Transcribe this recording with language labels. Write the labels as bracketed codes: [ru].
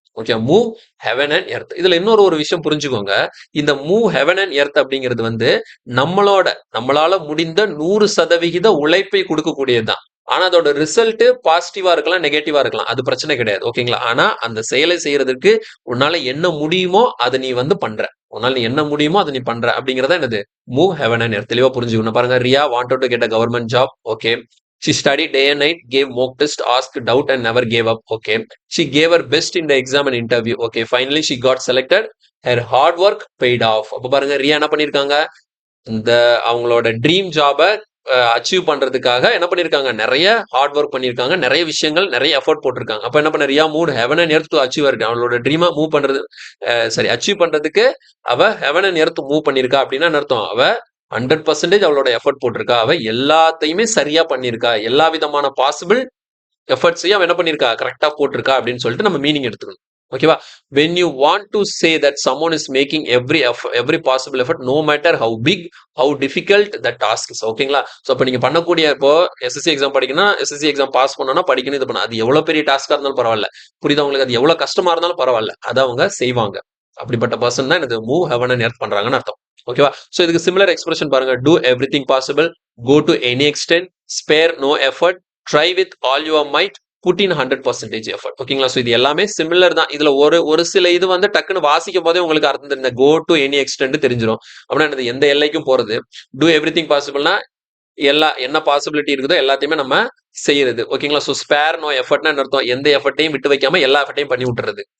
[ta] Okay, move heaven and earth. இதுல இன்னொரு விஷயம் புரிஞ்சுக்கோங்க, இந்த மூவ் ஹெவன் அண்ட் எர்த் அப்படிங்கிறது வந்து நம்மளால முடிந்த 100% உழைப்பை கொடுக்கக்கூடியதுதான். ஆனா அதோட ரிசல்ட் பாசிட்டிவா இருக்கலாம், நெகட்டிவா இருக்கலாம், அது பிரச்சனை கிடையாது. ஓகேங்களா, ஆனா அந்த செயலை செய்யறதுக்கு உன்னால என்ன முடியுமோ அதை நீ வந்து பண்ற, உன்னால நீ என்ன முடியுமோ அதை நீ பண்ற அப்படிங்கறத என்னது, மூவ் ஹெவன் அண்ட் எர்த். தெளிவா புரிஞ்சுக்கணும். [en] பாருங்க, Riya wanted to get a government job. Okay, she studied day and night, gave mock test, asked doubt and never gave up. Okay, she gave her best in the exam and interview. Okay, finally she got selected. Her hard work paid off. [ta] அப்ப பாருங்க, ரியா என்ன பண்ணிருக்காங்க, இந்த அவங்களோட dream ஜாபை achieve பண்றதுக்காக என்ன பண்ணிருக்காங்க, நிறைய ஹார்ட் ஒர்க் பண்ணிருக்காங்க, நிறைய விஷயங்கள், நிறைய எஃபோர்ட் போட்டிருக்காங்க. அப்ப என்ன பண்ண, Riya mood heaven and earth to achieve இருக்கு. அவளோட ட்ரீமை மூவ் பண்றது, சரி அச்சீவ் பண்றதுக்கு அவ ஹெவன் அண்ட் எர்த் மூவ் பண்ணிருக்கா அப்படின்னா அர்த்தம், அவ 100% அவளோட எஃபர்ட் போட்டிருக்கா, அவ எல்லாத்தையுமே சரியா பண்ணிருக்கா, எல்லா விதமான பாசிபிள் எஃபர்ட்ஸையும் அவ என்ன பண்ணிருக்கா, கரெக்டா போட்டிருக்கா அப்படின்னு சொல்லிட்டு நம்ம மீனிங் எடுத்துக்கணும். [en] ஓகேவா, when you want to say that someone is making every possible effort, no matter how big, how difficult the task is. [ta] ஓகேங்களா, சோ அப்ப நீங்க பண்ணக்கூடிய, இப்போ எஸ்எஸ்சி எக்ஸாம் படிக்கணும், எஸ்எஸ்சி எக்ஸாம் பாஸ் பண்ணணும்னா படிக்கணும், இது பண்ண, அது எவ்வளவு பெரிய டாஸ்கா இருந்தாலும் பரவாயில்ல, புரியுதா உங்களுக்கு, அது எவ்வளவு கஷ்டமா இருந்தாலும் பரவாயில்ல, அதை அவங்க செய்வாங்க. அப்படிப்பட்ட பர்சன் தான் எனக்கு மூவ் ஹெவன் அண்ட் எர்த் பண்றாங்கன்னு அர்த்தம். ஓகேவா, சோ இதுக்கு சிமிலர் எக்ஸ்பிரஷன் பாருங்க, [en] do everything possible, go to any extent, spare no effort, try with all your might, put in 100% effort. [ta] ஓகேங்களா, ஸோ இது எல்லாமே சிமிலர் தான். இதுல ஒரு சில இது வந்து டக்குன்னு வாசிக்கும் போதே உங்களுக்கு அர்த்தம் தெரிஞ்ச கோ டு எனி எக்ஸ்டென்ட் தெரிஞ்சிடும். அப்படின்னா எந்த எல்லைக்கும் போறது, டூ எவ்ரி திங் பாசிபிள்னா என்ன பாசிபிலிட்டி இருக்குதோ எல்லாத்தையுமே நம்ம செய்யறது. ஓகேங்களா, ஸோ ஸ்பேர் நோ எஃபர்ட்னா அர்த்தம், எந்த எஃபர்ட்டையும் விட்டு வைக்காம எல்லா எஃபர்ட்டையும் பண்ணி விட்டுறது.